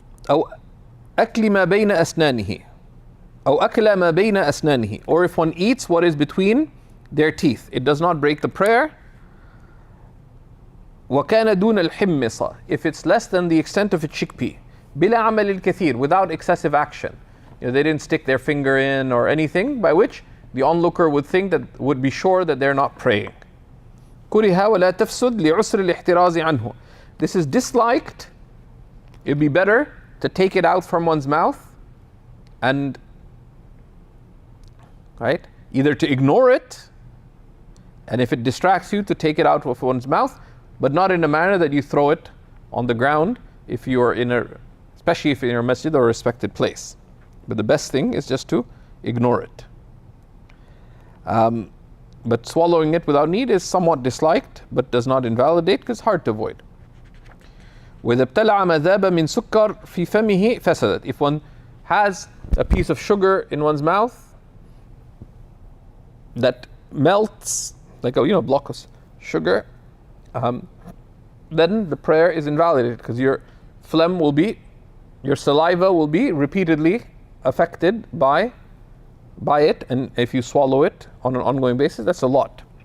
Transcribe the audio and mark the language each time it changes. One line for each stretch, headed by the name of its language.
Arabic: أو أكل ما بين أسنانه
English: أو أكل ما بين أسنانه, or if one eats what is between their teeth, it does not break the prayer.
Arabic: وكان دون الحمصة,
English: if it's less than the extent of a chickpea.
Arabic: بلا عمل الكثير,
English: without excessive action. They didn't stick their finger in or anything by which the onlooker would think that, would be sure that they're not praying.
Arabic: كره ولا تفسد لعسر الاحتراز عنه.
English: This is disliked. It'd be better to take it out from one's mouth and, right, either to ignore it, and if it distracts you, to take it out of one's mouth, but not in a manner that you throw it on the ground if you are especially if you're in a masjid or a respected place. But the best thing is just to ignore it. But swallowing it without need is somewhat disliked, but does not invalidate because it's hard to avoid.
Arabic: وإذا ابتلع ما ذاب من سكر في فمه فسدت.
English: If one has a piece of sugar in one's mouth that melts like a block of sugar, then the prayer is invalidated because your phlegm will be, your saliva will be repeatedly affected by it, and if you swallow it on an ongoing basis, that's a lot.